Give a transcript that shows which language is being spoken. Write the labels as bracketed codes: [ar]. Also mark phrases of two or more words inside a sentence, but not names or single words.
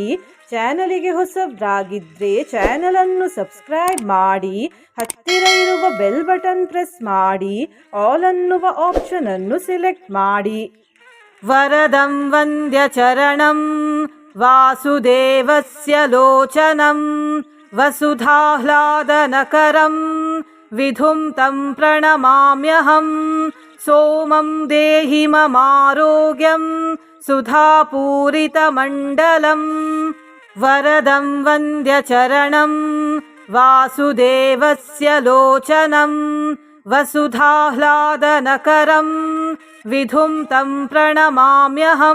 [kn] ಚಾನಲಿಗೆ ಹೊಸಬ್ರಾಗಿದ್ದರೆ ಚಾನಲನ್ನು ಸಬ್ಸ್ಕ್ರೈಬ್ ಮಾಡಿ, ಹತ್ತಿರ ಇರುವ [en] bell button press [kn] ಮಾಡಿ, ಆಲ್ ಅನ್ನುವ ಆಪ್ಷನ್ ಅನ್ನು ಸೆಲೆಕ್ಟ್ ಮಾಡಿ. [sa] ವರದಂ ವಂದ್ಯ ಚರಣಂ ವಾಸುದೇವಸ್ಯ ಲೋಚನಂ ವಸುಧಾಹ್ಲಾದನಕರಂ ವಿಧುಂ ತಂ ಪ್ರಣಮಾಮ್ಯಹಂ. ಸೋಮಂ ದೇಹಿ ಮಮಾರೋಗ್ಯಂ ಸುಧಾಪೂರಿತಮಂಡಲಂ. ವರದಂ ವಂದ್ಯ ಚರಣಂ ವಾಸುದೇವಸ್ಯ ಲೋಚನಂ ವಸುಧಾಹ್ಲಾದನಕರಂ ವಿಧುಂ ತಂ ಪ್ರಣಮಾಮ್ಯಹಂ.